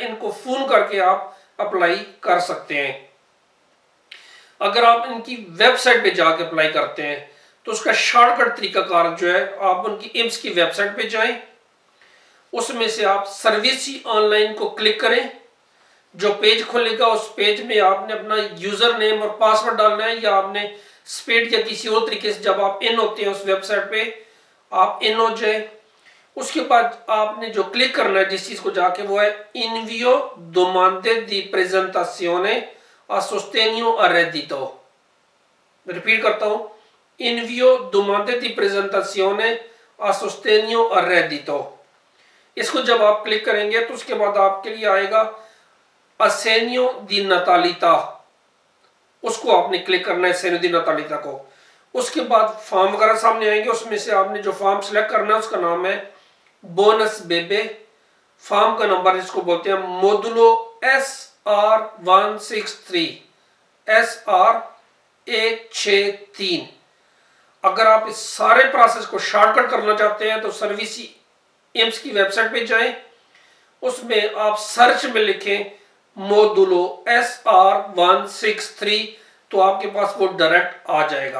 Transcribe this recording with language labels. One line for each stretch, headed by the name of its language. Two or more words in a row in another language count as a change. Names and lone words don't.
Hindi: इनको फोन करके आप अप्लाई कर सकते हैं। अगर आप इनकी वेबसाइट पे जाके अप्लाई करते हैं तो उसका शॉर्टकट तरीकाकार जो है, आप उनकी इम्स की वेबसाइट पे जाएं, उसमें से आप सर्विस ही ऑनलाइन को क्लिक करें। जो पेज खुलेगा उस पेज में आपने अपना यूजर नेम और पासवर्ड डालना है, या आपने स्पेड या किसी और तरीके से जब आप इन होते हैं उस वेबसाइट पे आप इन हो जाए। उसके बाद आपने जो क्लिक करना है जिस चीज को जाके, वो है
Italian: invio domande di presentazione a sostegno al reddito.
Hindi: रिपीट करता हूं,
Italian: invio domande di presentazione a sostegno al reddito.
Hindi: इसको जब आप क्लिक करेंगे तो उसके बाद आपके लिए आएगा
Italian: assegno di natalità,
Hindi: उसको आपने क्लिक करना है
Italian: assegno di natalità
Hindi: को। उसके बाद फॉर्म वगैरह सामने आएंगे, उसमें से आपने जो फॉर्म सिलेक्ट करना है उसका नाम है
Italian: bonus bebè.
Hindi: फॉर्म का नंबर जिसको बोलते हैं मोडुलो SR163 अगर आप इस सारे प्रोसेस को शॉर्टकट करना चाहते हैं तो सर्विस एम्स की वेबसाइट पे जाएं, उसमें आप सर्च में लिखें मोडुलो SR163 तो आपके पास वो डायरेक्ट आ जाएगा।